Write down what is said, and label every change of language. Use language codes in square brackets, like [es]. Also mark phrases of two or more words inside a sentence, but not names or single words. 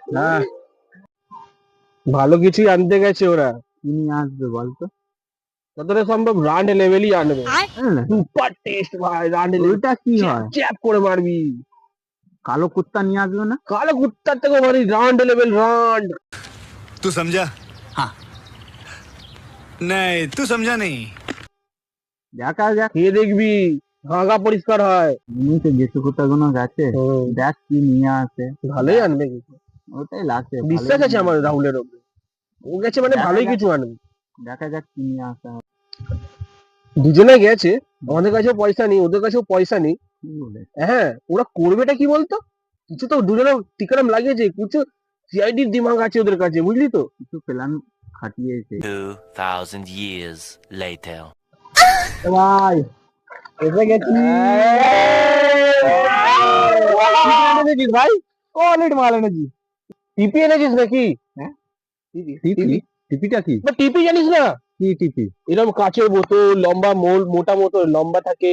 [bn] হ্যাঁ, ভালো কিছুই আনতে গেছে ওরা। কি নিয়ে আসবে বলতো? যতটা সম্ভব রান্ড লেভেলই আনবে। [en] super taste [bn] ভাই, রান্ড লেভেল। ওইটা কি হয়? চ্যাপ করে মারবি। কালো কুত্তা নিয়ে আসবে না? কালো কুত্তার থেকে মারি, রান্ড লেভেল, রান্ড। [hi] तू समझा? हाँ। नहीं, तू समझा नहीं। [bn] দেখা যাক, খেয়ে দেখবি, ভাগা পরিষ্কার হয়। এমনিতে গেছে কুত্তাগুলো গেছে, দেখ কি নিয়ে আসে। ভালোই আনবে কিছু, ওটাই লাগছে। বিশ্বাস আছে আমার রাহুলের ওপরে, ও গেছে মানে ভালোই কিছু আনবে। দেখা যাক কি নিয়ে আসা। দুজনে গেছে, আমাদের কাছেও পয়সা নেই, ওদের কাছেও পয়সা নেই। হ্যাঁ, ওরা করবেটা কি বলতো? কিছু তো দুজনে টিকারাম লাগিয়েছে, কিছু সিআইডির দিমাগ আছে ওদের কাছে, বুঝলি তো? কিছু প্ল্যান খাটিয়েছে। [en] 2,000 years later. [bn] ভাই, এসে গেছি। এনেছিস ভাই? সলিড মাল এনেছি। টিপি এনেছিস নাকি? হ্যাঁ, টিপি? টিপিটা কি? টিপি জানিস না? কি টিপি? এরকম কাচের বোতল, লম্বা মোটা মতো লম্বা থাকে।